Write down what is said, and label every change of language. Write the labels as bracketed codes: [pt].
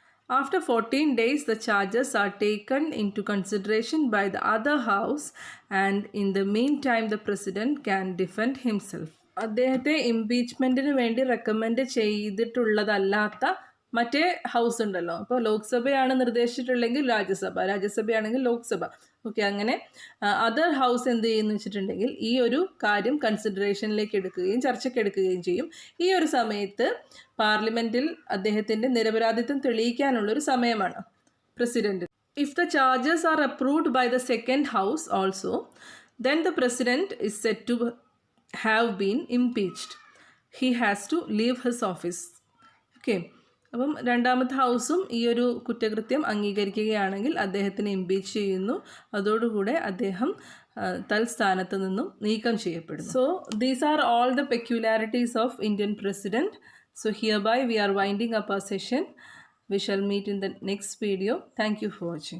[en] After 14 days, the charges are taken into consideration by the other house, and in the meantime, the president can defend himself. [ml] അദ്ദേഹത്തെ ഇംപീച്ച്മെൻറ്റിന് വേണ്ടി recommend ചെയ്തിട്ടുള്ളതല്ലാത്ത മറ്റേ house ഉണ്ടല്ലോ. അപ്പോൾ ലോക്സഭയാണ് നിർദ്ദേശിച്ചിട്ടുള്ളെങ്കിൽ രാജ്യസഭയാണെങ്കിൽ Lok Sabha. Okay, അങ്ങനെ other house എന്ത് ചെയ്യുന്നു വെച്ചിട്ടുണ്ടെങ്കിൽ ഈ ഒരു കാര്യം കൺസിഡറേഷനിലേക്ക് എടുക്കുകയും ചർച്ചയ്ക്ക് എടുക്കുകയും ചെയ്യും. ഈ ഒരു സമയത്ത് പാർലമെൻറ്റിൽ അദ്ദേഹത്തിൻ്റെ നിരപരാധിത്വം തെളിയിക്കാനുള്ളൊരു സമയമാണ് president. [en] If the charges are approved by the second house also, then the president is set to have been impeached. He has to leave his office. [ml] Okay, അപ്പം രണ്ടാമത്തെ ഹൗസും ഈ ഒരു കുറ്റകൃത്യം അംഗീകരിക്കുകയാണെങ്കിൽ അദ്ദേഹത്തിന് ഇംപീച്ച് ചെയ്യുന്നു. അതോടുകൂടെ അദ്ദേഹം തൽസ്ഥാനത്ത് നിന്നും നീക്കം ചെയ്യപ്പെടുന്നു. [en] So these are all the peculiarities of Indian president. So hereby we are winding up our session. We shall meet in the next video. Thank you for watching.